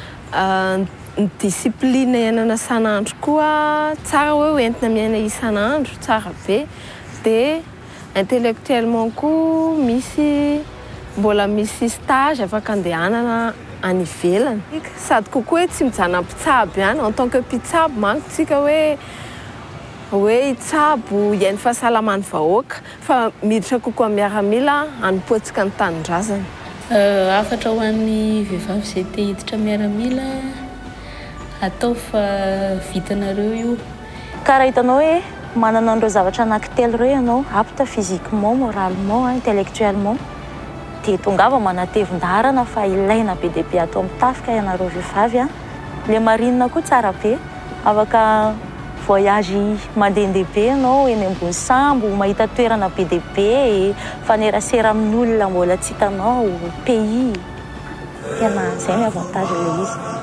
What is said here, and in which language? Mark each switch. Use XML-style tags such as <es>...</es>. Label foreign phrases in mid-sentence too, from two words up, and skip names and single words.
<mg>ny discipline iainana isan'andro koa tsara hoe entina miaina isan'andro tsara be dia intellectuellement koa mbola misy stage afaka andehanana any ivelany sady kokoa hoe tsy mijanona mpitsabo ihany</mg> <fr>en tant que</fr> <mg>mpitsabo manko tsika hoe hitsabo iain'ny fahasalaman'ny vahoaka fa miditra kokoa miaramila hanompoantsika ny tanindrazana. Afatra ho an'ny vehivavy izay te hiditra miaramila atao fa vitanareo io. Karaha hitanao hoe manana an'ireo zavatra anankitelo ireo ianao</mg> <fr>apte physiquement, moralement, intellectuellement</fr> <mg>dia tongava manatevin-darana fa ilaina be dia be atao mitafika ianareo vehivavy le marinina koa tsara be afaka voyage mandehandeha be ianao eny ambony sambo mahita toerana be dia be fanerasera amin'ny olona mbola tsy hitanao pays tena izay ny avantage le izy.</mg>